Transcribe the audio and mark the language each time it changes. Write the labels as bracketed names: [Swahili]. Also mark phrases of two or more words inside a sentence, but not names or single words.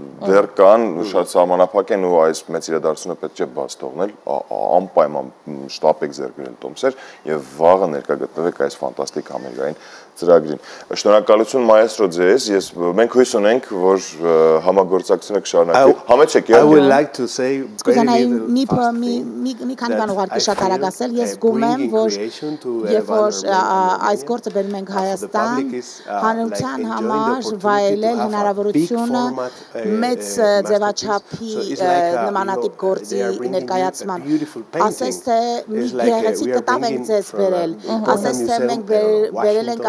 [Armenian] Դեռ կան, շատ սահմանափակ են ու այս մեծ իրադարձությունը պետք չէ բաց թողնել, անպայման շտապ եք ձեռք բերել տոմսեր եւ վաղը ներկա գտնվեք այս ֆանտաստիկ համերգային ծրագրին։ Շնորհակալություն մայստրո ձեզ, մենք հույս ունենք, որ համագործակցությունը կշարունակվի։ Համեցեք, [English] I would like to say [Armenian] մի քանի բան ուղարկի շատ արագ ասել, ես զգում եմ, որ երբ որ այս գործը բերում ենք Հայաստան, հանրության համար վայելել հնարավորությունը մեծ ձևաչափի նմանատիպ գործի ներկայացման։ Ասես թե մի գեղեցիկ կտավ ենք ձեզ բերել, ասես թե մենք բերել ենք